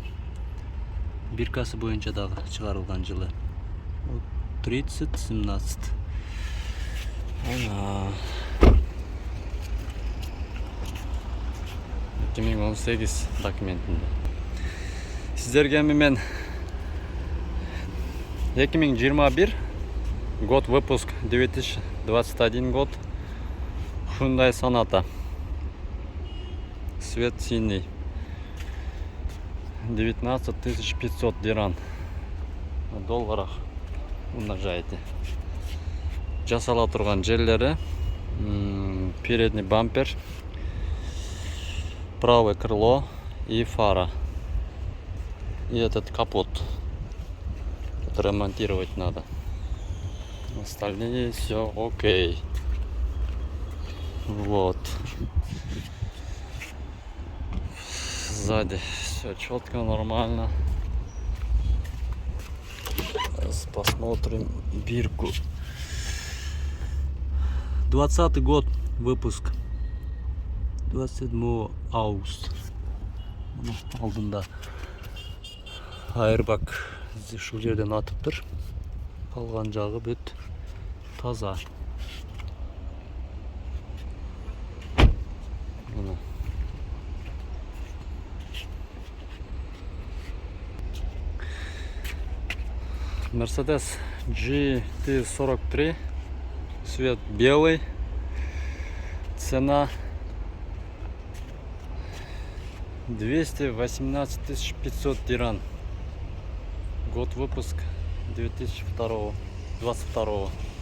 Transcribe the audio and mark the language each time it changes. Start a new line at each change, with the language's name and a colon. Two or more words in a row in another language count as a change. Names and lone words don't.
Kyrgyz: Биркасы боюнча дагы чыгарылган жылы. 30-17. Ана 2018 документинде. Сиздерге мен
Russian: 2021 год выпуск 2021 год Hyundai Sonata. Цвет синий. 19500 диран. В долларах умножаете.
Kyrgyz: Жасала турган жерлери.
Russian: Передний бампер. Правое крыло и фара. И этот капот. Это ремонтировать надо. Остальные все окей. Вот. Сзади все четко, нормально. Сейчас посмотрим бирку. 20-й год выпуск. 27 августа.
Kyrgyz: Алдында airbag ушул жерден атып тур. Калган жагы бүт таза.
Russian: Mercedes GT43, цвет белый, цена 218 500 диран, год выпуск 2022.